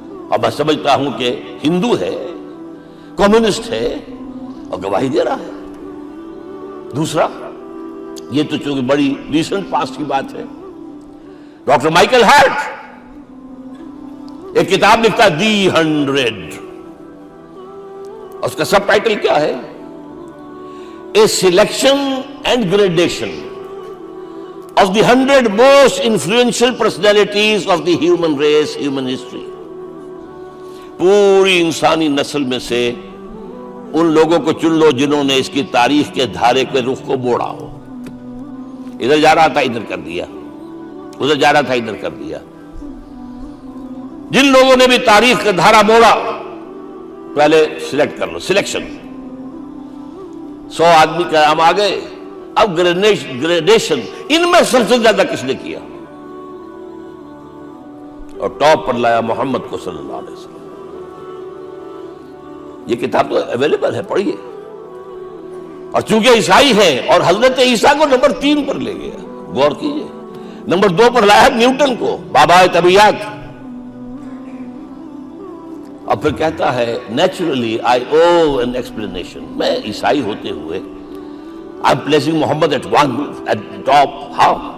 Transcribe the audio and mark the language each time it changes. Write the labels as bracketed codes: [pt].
[ur] اور میں سمجھتا ہوں کہ ہندو ہے، کمیونسٹ ہے اور گواہی دے رہا ہے. دوسرا، یہ تو چونکہ بڑی ریسنٹ پاسٹ کی بات ہے، ڈاکٹر مائیکل ہارٹ ایک کتاب لکھتا ہے دی 100. اس کا سب ٹائٹل کیا ہے؟ [en] A selection and gradation of the 100 most influential personalities of the human race, human history. [ur] پوری انسانی نسل میں سے ان لوگوں کو چن لو جنہوں نے اس کی تاریخ کے دھارے کے رخ کو موڑا ہو. ادھر جا رہا تھا ادھر کر دیا، ادھر جا رہا تھا ادھر کر دیا. جن لوگوں نے بھی تاریخ کا دھارا موڑا پہلے سلیکٹ کر لو. سلیکشن، 100 آدمی کا نام آ گئے. اب گریڈیشن، ان میں سب سے زیادہ کس نے کیا؟ اور ٹاپ پر لایا محمد کو صلی اللہ علیہ وسلم. یہ کتاب تو اویلیبل ہے، پڑھیے. اور چونکہ عیسائی ہے اور حضرت عیسیٰ کو نمبر 3 پر لے گیا، غور کیجئے. نمبر 2 پر لایا نیوٹن کو، بابا طبیعت. اور پھر کہتا ہے [en] Naturally I owe an explanation. [ur] میں عیسائی ہوتے ہوئے [en] I'm placing Muhammad at top. How?